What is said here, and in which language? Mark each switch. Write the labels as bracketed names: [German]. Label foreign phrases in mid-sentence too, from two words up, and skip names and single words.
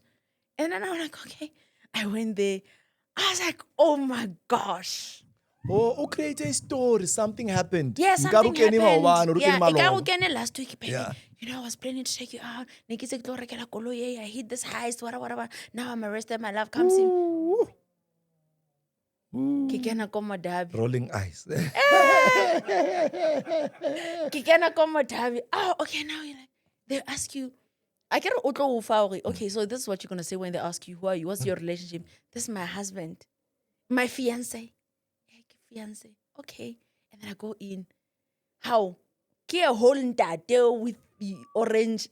[English] And then I'm like, okay. I went there. I was like, oh my gosh. Oh, create a story. Something happened. Yeah, something happened. Yeah, Yeah. last week, baby. Yeah. You know, I was planning to take you out. I hit this heist, whatever. Now I'm arrested. My love comes in. [Southern Sotho] Ke kena ko Modabi. [English] Rolling eyes. [Southern Sotho] Ke kena ko Modabi. [English] Oh, okay, now you're like, they ask you, I get okay, so this is what you're gonna say when they ask you, who are you? What's your relationship? This is my husband. My fiance. Fiance. Okay. And then I go in. How? [Southern Sotho] Ke a [English] whole ntate with the orange.